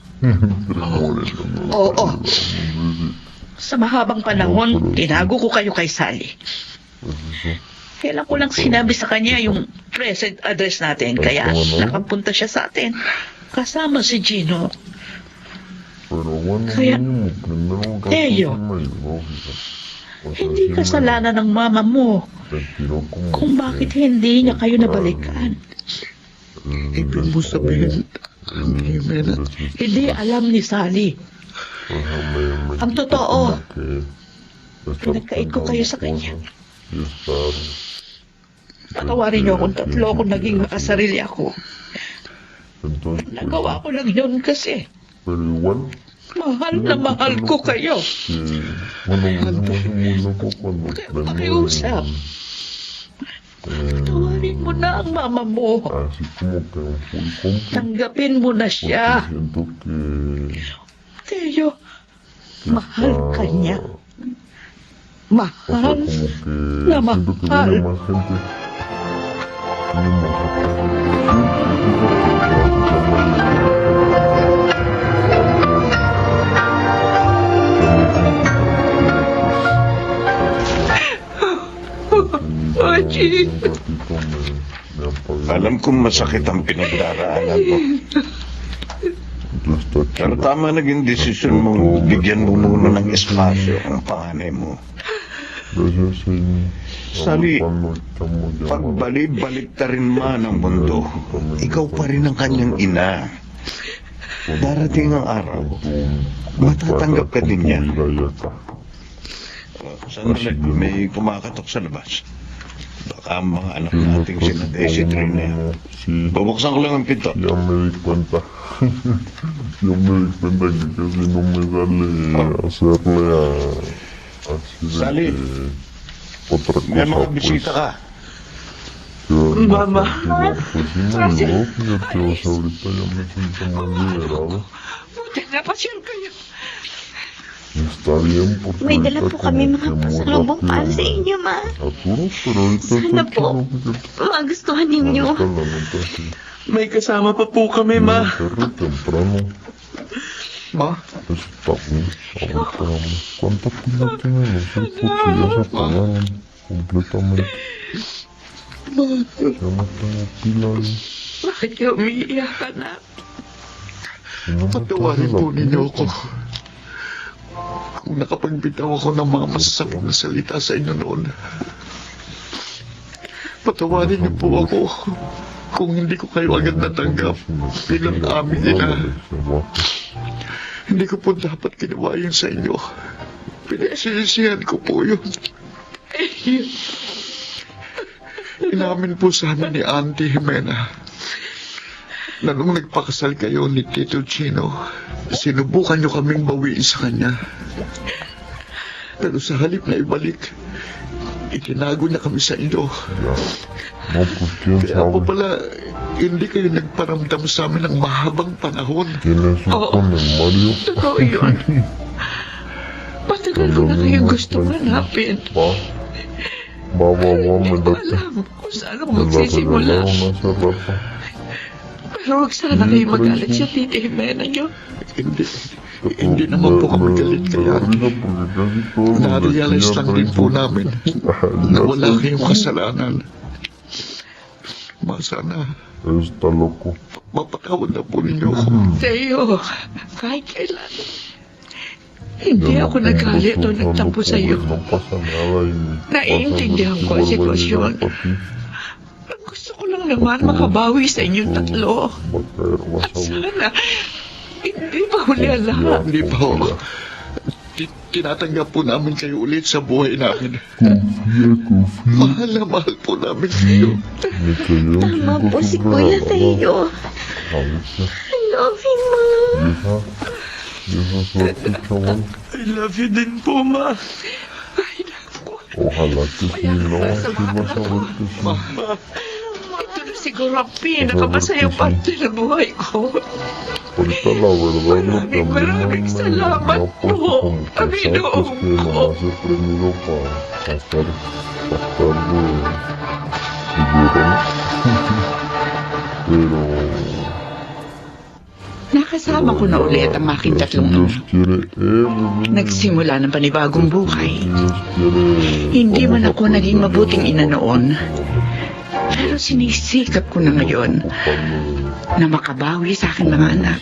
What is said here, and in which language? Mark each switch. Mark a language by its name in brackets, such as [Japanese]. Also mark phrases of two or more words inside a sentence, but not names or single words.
[Filipino] Oo. Sa mahabang panahon, tinago ko kayo kay Sally. Kailan ko lang sinabi sa kanya yung present address natin, kaya nakapunta siya sa atin. Kasama si Gino. [Spanish] Pero bueno, [Filipino] Kaya, [Spanish] mínimo, primero Teo, me lógica. O sea, [Filipino] hindi [Spanish] sí [Filipino] kasalanan ng mama mo [Spanish] me tiró como [Filipino] kung [Spanish] que [Filipino] bakit hindi niya kayo nabalikan. Ibig mo sabihin, Jimena, Hindi alam ni Sally. Ang totoo, pinagkait ko kayo sa kanya. Patawarin niyo akong tatlo kung naging makasarili ako. Nagawa ko lang yun kasi [Spanish] Pero igual, [Filipino] mahal na mahal ko kayo. [Spanish] bueno, vivimos un poco cuando [Filipino] Pakiusap. Patawarin mo na ang mama mo. [Spanish] así como que un full compa, [Filipino] Tanggapin mo na [Spanish] porque [Filipino] siya. [Spanish] siento que [Filipino] Teo, mahal ka niya. [Spanish] o sea, [Filipino] Mahal [Spanish] como que [Filipino] na [Spanish] siento que [Filipino] mahal. [Spanish] viene más gente. Viene más Ochi. [Filipino] Alam kong masakit ang pinagdaraanan mo. Pero tama naging desisyon mo, bigyan mo muna ng espasyo ang panganay mo. Sali, pagbalik-balik ta rin man ang mundo, ikaw pa rin ang kanyang ina. Darating ang araw, matatanggap ka din niya. Sandali, may kumakatok sa labas. Baka ang mga anak nating sina Daisy Trina yan. Babuksan ko lang ang pinto. [Spanish] Ya me di cuenta. Yo me di cuenta que casi no me sale hacerle a... Así de Sali, que otra [Filipino] may [Spanish] cosa, [Filipino] mga bisita ka. [Spanish] que [Filipino] Mama. [Spanish] Pues sí me ayudó, fíjate, o sea, ahorita ya me siento más liberado. [Filipino] Buti na pasyal kayo. [Spanish] Está bien, porque [Filipino] May dala [Spanish] ahorita [Filipino] po kami [Spanish] como [Filipino] mga [Spanish] que muy [Filipino] pasalubong para sa [Spanish] rápido [Filipino] inyo, ma. [Spanish] Saturo, pero ahorita [Filipino] Sana [Spanish] está [Filipino] po. [Spanish] chido, fíjate. [Filipino] Magustuhan ninyo. [Spanish] Ahorita la neta sí. [Filipino] May kasama pa po kami, ma. [Spanish] Tarde o temprano. [Filipino] Ma? [Spanish] Está bien. Ahorita, ¿cuánta pila tiene? No sé, porque ya se apagaron completamente. Ya no tengo pila ahí. [Filipino] Bakit kayo umiiyak ka na? [Spanish] Si no me [Filipino] patawarin [Spanish] traje la [Filipino] po ninyo [Spanish] pila, [Filipino] ako. Kung nakapagbitaw ako ng mga masasakit na salita sa inyo noon. Patawarin niyo po ako kung hindi ko kayo agad natanggap bilang aming ina. Hindi ko po dapat ginawa yun sa inyo. Pinagsisisihan ko po yun. Inamin po sa amin ni Auntie Jimena na nung nagpakasal kayo ni Tito Chino, sinubukan niyo kaming bawiin sa kanya. Pero sa halip na ibalik, itinago niya kami sa inyo. [Spanish] No, pues quién [Filipino] Kaya po [Spanish] sabe. [Filipino] pala, hindi kayo nagparamdam sa amin ng mahabang panahon. [Spanish] ¿Quién es con el Mario? [Filipino] Totoo yun. Matagal ko na kayo gusto hanapin. [Spanish] Va, me [Filipino] Hindi ko [Spanish] late. [Filipino] alam kung saan ako [Spanish] Me la [Filipino] magsisimula. [Spanish] regalaron hace rato. [Filipino] Pero huwag sana kayo magalit sa Tita Jimena niyo. Hindi naman po kami galit kaya. Na-realize lang din po namin na wala kayong kasalanan. Masana, [Spanish] Está loco. [Filipino] mapatawad na po ninyo ako. Teo, kahit kailan. Hindi ako nagalit o nagtampo sa iyo. [Spanish] No pasa nada y [Filipino] Naiintindihan [Spanish] vas a [Filipino] ko [Spanish] ver [Filipino] ang [Spanish] si [Filipino] sitwasyon. [Spanish] vuelve a venir a [Filipino] Gusto ko lang naman makabawi sa inyong tatlo. [Spanish] Va a caer, vas a ver. [Filipino] Sana, hindi pa huli ang lahat. Hindi pa ho. Tinatanggap po namin kayo ulit sa buhay namin. Mahal na mahal po namin kayo. [Spanish] Me cayó un [Filipino] Tama po si Kuya Teo. [Spanish] A veces, [English] I love you, ma. [Spanish] vieja suerte, chaval. [English] I love you [Filipino] din po, ma. [Spanish] Ojalá que sí, no, sí vas a ver que sí. [Filipino] Ito na siguro ang pinakamasayang parte ng buhay ko. [Spanish] Ahorita la verdad lo que a mí [Filipino] Maraming [Spanish] me [Filipino] salamat [Spanish] ha puesto [Filipino] po, [Spanish] como que [Filipino] Panginoon [Spanish] es que nomás he aprendido para estar de llorón. [Filipino] Pero Nakasama Kasama ko na ulit ang aking tatlong anak. Nagsimula ng panibagong buhay. Hindi man ako naging mabuting ina noon, pero sinisikap ko na ngayon na makabawi sa aking mga anak.